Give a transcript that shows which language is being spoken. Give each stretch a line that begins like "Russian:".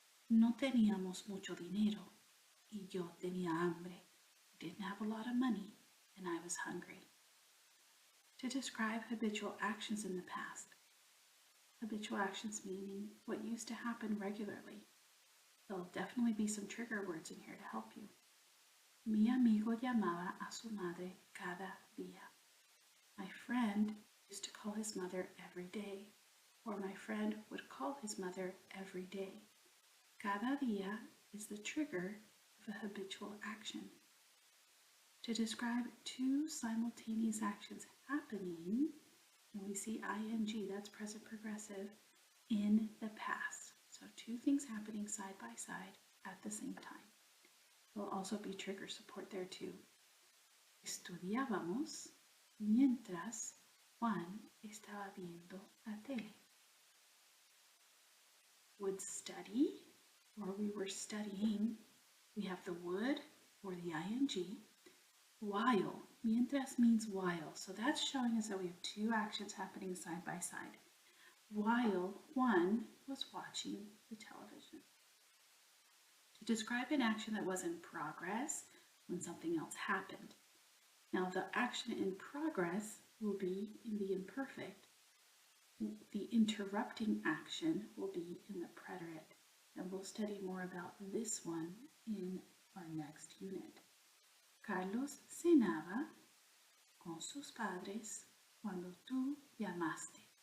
Spanish: No teníamos mucho dinero. Y yo tenía hambre.
English: I didn't have a lot of money and I was hungry. To describe habitual actions in the past. Habitual actions meaning what used to happen regularly. There'll definitely be some trigger words in here to help you.
Spanish: Mi amigo llamaba a su madre cada día.
English: My friend used to call his mother every day, or my friend would call his mother every day.
Spanish: Cada día
English: is the trigger of a habitual action. To describe two simultaneous actions happening, and we see ing, that's present progressive, in the past. So two things happening side by side at the same time. There'll also be trigger support there too.
Spanish: Estudiábamos mientras Juan estaba viendo la tele.
English: Would study, or we were studying. We have the would or the ing. While, mientras means while, so that's showing us that we have two actions happening side by side. While Juan was watching the television. To describe an action that was in progress when something else happened. Now the action in progress will be in the imperfect. The interrupting action will be in the preterite, and we'll study more about this one in our next unit.
Spanish: Carlos cenaba con sus padres cuando tú llamaste.